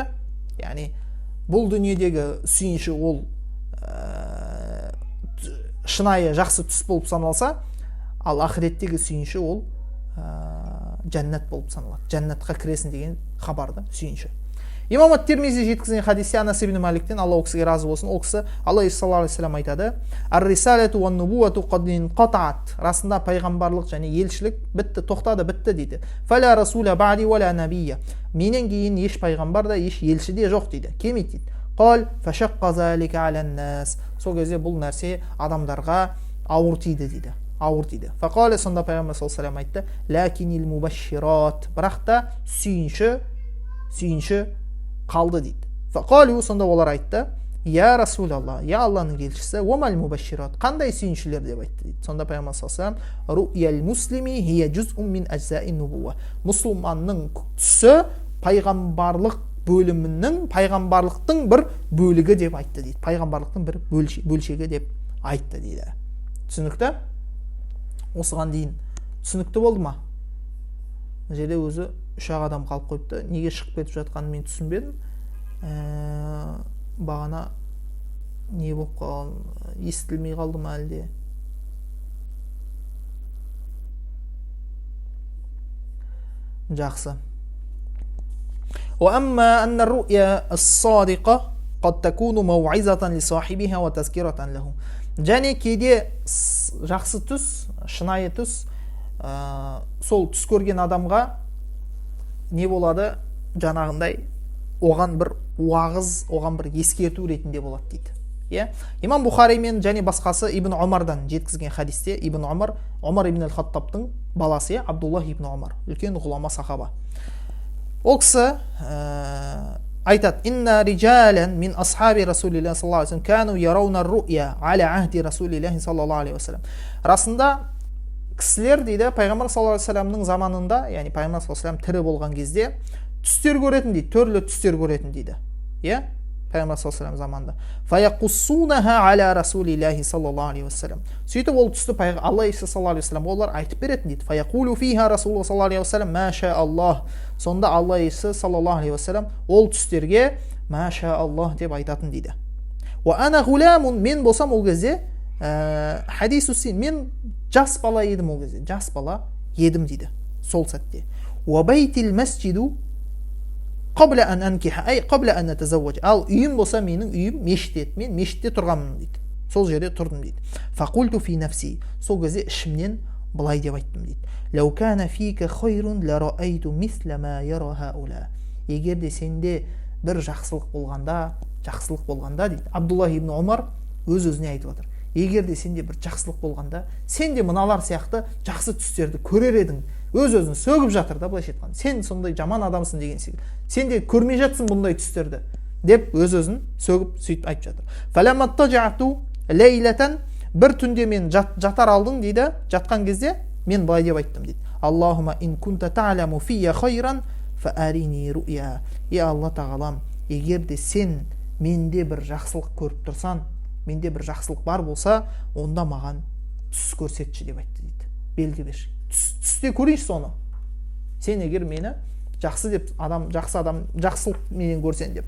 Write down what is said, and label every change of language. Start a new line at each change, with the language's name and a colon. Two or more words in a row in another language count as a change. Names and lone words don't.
Kazakh: Яғни бұл дүниедегі сүйінші ол шынайы жақсы түс болып саналса, ал ақыреттегі сүйінші ол жәннат болып саналады. Жәннатқа кіресің деген хабарды сүйінші. Имам ат-Тирмизи жеткізген хадисте Анас ибн Маликтен, Алла кісіге разы болсын, ол кісі Алла
Arabic: صلى الله عليه وسلم
Kazakh: айтады:
Arabic: "الرسالة والنبوة قد انقطعت."
Kazakh: Расында пайғамбарлық және елшілік бітті, тоқтады, бітті дейді.
Arabic: "فلا رسول بعدي ولا نبي."
Kazakh: Менен кейін еш пайғамбар да, еш елші де жоқ дейді. Келмейді дейді.
Arabic: "قال فشق ذلك على الناس."
Kazakh: Сол кезде бұл нәрсе адамдарға ауыр тиді дейді. Ауыр тиді. Фақала, сонда пайғамбар
Arabic: صلى الله عليه وسلم
Kazakh: айтты:
Arabic: "لكن المبشرات."
Kazakh: Бірақ та сүйінші қалды дейді. Фақалу, сонда олар айтты:
Arabic: "يا رسول الله,
Kazakh: я Алланың елшісі,
Arabic: وما المبشرات."
Kazakh: Қандай сүйіншілер деп айтты дейді. Сонда пайғамбар
Arabic: صلى الله عليه وسلم: "رؤيا المسلم هي جزء من أجزاء النبوة."
Kazakh: Мұсылманның түсі пайғамбарлықтың бір бөлігі деп айтты дейді. Пайғамбарлықтың бір бөлшегі деп айтты дейді. Түсінікті? Осыған дейін түсінікті болды ма? Бұл жерде өзі 3 адам қалып қойыпты. Неге шығып кетіп жатқанын мен түсінбедім. Бағана не болып қалған, естілмей қалды ма әлде? Жақсы.
Arabic: وأما أن الرؤيا الصادقة قد تكون موعظة لصاحبها وتذكرة له.
Kazakh: Және кейде жақсы түс, шынайы түс, сол түс көрген адамға не болады? Жаңағындай оған бір уағыз, оған бір ескерту ретінде болады дейді. Иә? Имам Бухари мен және басқасы Ибн Омардан жеткізген хадисте, Ибн Омар, Омар ибн аль-Хаттабтың баласы, Абдуллах ибн Омар, үлкен ғұлама сахаба. Ол кісі айтады:
Arabic: إن رجالا من أصحاب رسول الله صلى الله عليه وسلم كانوا يرون رؤيا على عهد رسول الله صلى الله عليه وسلم.
Kazakh: Расында кісілер дейді пайғамбар саллаллаху алейхи ва саллямның заманында, яғни пайғамбар
Arabic: صلى الله عليه وسلم
Kazakh: тірі болған кезде түстер көретін дейді, түрлі түстер көретін дейді. Иә?
Arabic: Пайғамбар صلى الله عليه وسلم заманында. فيقصونها على رسول الله صلى الله عليه وسلم.
Kazakh: Сөйтіп ол түсті Алла Иса
Arabic: صلى الله عليه وسلم
Kazakh: олар айтып беретін дейді.
Arabic: فيقول فيها رسول الله صلى الله عليه وسلم ما شاء الله.
Kazakh: Сонда Алла Иса
Arabic: صلى الله عليه وسلم
Kazakh: ол түстерге
Arabic: ما شاء الله
Kazakh: деп айтатын дейді.
Arabic: وأنا غلام,
Kazakh: мен болсам ол кезде
Arabic: حديث السن,
Kazakh: мен жас бала едім ол кезде, жас бала едім дейді сол сәтте.
Arabic: وبيتي المسجد قبل أن أنكح أي قبل أن نتزوج.
Kazakh: Ал үйім болса менің үйім мешіт еді, мен мешітте тұрғанмын дейді. Сол жерде тұрдым дейді.
Arabic: فقلت في نفسي,
Kazakh: сол кезде ішімнен былай деп айттым дейді.
Arabic: لو كان فيك خير لرأيت مثل ما يرى هؤلاء.
Kazakh: Егер де сенде бір жақсылық болғанда дейді. Абдуллах ибн Омар өз-өзіне айтып отыр. Егер де сенде бір жақсылық болғанда, сен де мыналар сияқты жақсы түстерді көрер едің. Өз-өзін сөгіп жатыр да, былайша айтқанда. Сен сондай жаман адамсың деген секілді. Сен де көрмей жатсың бұндай түстерді деп өз-өзін сөгіп сөйтіп айтып жатыр.
Arabic: فلما اضطجعت ليلة,
Kazakh: бір түнде мен жатар алдым дейді, жатқан кезде мен былай деп айттым дейді.
Arabic: اللهم إن كنت تعلم في خيرا فأرني رؤيا.
Kazakh: Алла тағалам, егер де сен менде бір жақсылық көріп тұрсаң, менде бір жақсылық бар болса, онда маған түс көрсетші деп айтты дейді. Белгі берші. Түсте көрейінші соны. Сен егер мені жақсы деп жақсылық менен көрсен деп.